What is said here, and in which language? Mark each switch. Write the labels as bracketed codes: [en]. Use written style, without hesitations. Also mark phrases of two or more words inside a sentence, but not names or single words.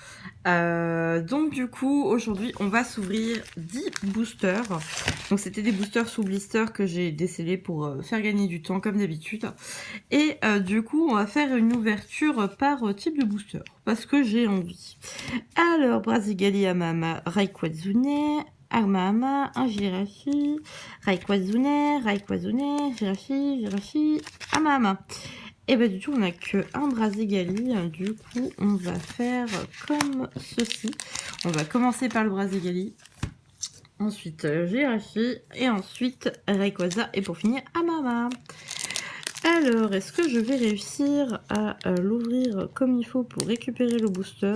[fr] Donc du coup, aujourd'hui, on va s'ouvrir 10 boosters. Donc c'était des boosters sous blister que j'ai décelés pour faire gagner du temps comme d'habitude. Et du coup, on va faire une ouverture par type de booster parce que j'ai envie. Alors, Brasigali Amama, Rayquatsune, Amama, un Jirachi, Rayquatsune, Jirachi, Amama. Et bah du coup, on n'a que un Brasigali. Du coup, on va faire comme ceci. On va commencer par le Brasigali. Ensuite, Jirachi. Et ensuite, Rayquaza. Et pour finir, Amama. Alors, est-ce que je vais réussir à l'ouvrir comme il faut pour récupérer le booster?